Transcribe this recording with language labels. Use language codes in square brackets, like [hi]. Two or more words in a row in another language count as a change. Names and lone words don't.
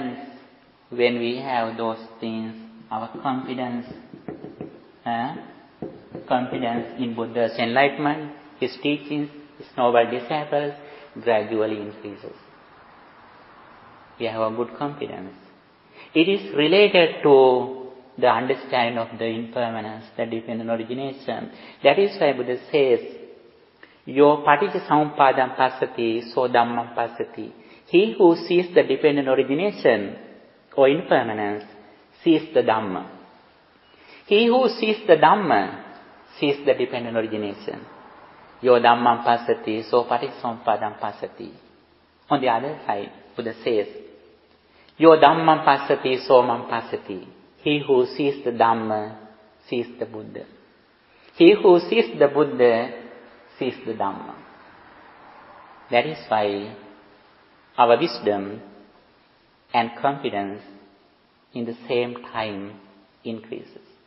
[en] When we have those things, our confidence confidence in Buddha's enlightenment, his teachings, his noble disciples, gradually increases. We have a good confidence. It is related to the understanding of the impermanence, the dependent origination. That is why Buddha says, [pi] Yo paticca samuppadam passati, so dhammam passati. [en] He who sees the dependent origination or impermanence sees the Dhamma. He who sees the Dhamma sees the dependent origination. [pi] Yo dhammam passati, so paticca samuppadam passati. [en] On the other side, Buddha says, [pi] Yo dhammam passati, so mam passati. [en] He who sees the Dhamma sees the Buddha. He who sees the Buddha sees the Dhamma. That is why our wisdom and confidence in the same time increases.